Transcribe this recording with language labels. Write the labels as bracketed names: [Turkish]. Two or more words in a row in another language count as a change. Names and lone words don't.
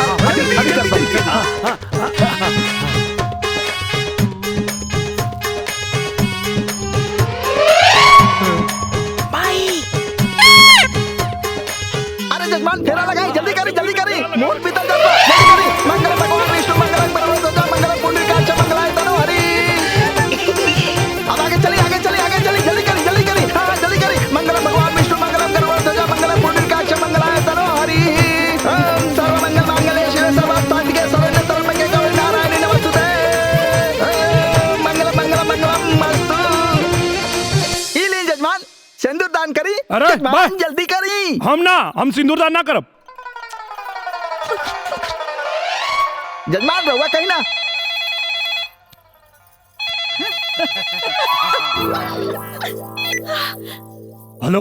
[Bhojpuri] जल्दी जल्दी। हाँ हाँ हाँ। अरे जजमान फेरा लगाई, जल्दी करी मुहूर्त बीतल जाता। जल्दी करी। [Sanskrit] मंगल भगवान विष्णु मंगलम परमोदजा मंगलम पुंडरीकाक्ष मंगलाय तनो हरि। [Bhojpuri] अब आगे चली जल्दी करी। हाँ जल्दी करी। [Sanskrit] मंगलम भगवान विष्णु मंगलम परमोदजा मंगलम पुंडरीकाक्ष मंगलाय तनो हरि। ओम सर्वमंगल मांगल्ये शिवे सर्वार्थसाधिके शरण्ये त्र्यंबके गौरी नारायणी नमोस्तुते। मंगलम अस्तु। [Bhojpuri] ई लीन जजमान सिंदूर दान करी। अरे, जजमान जल्दी करी। हम सिंदूर दान ना करब। जजमान रहुआ कहीं ना। हेलो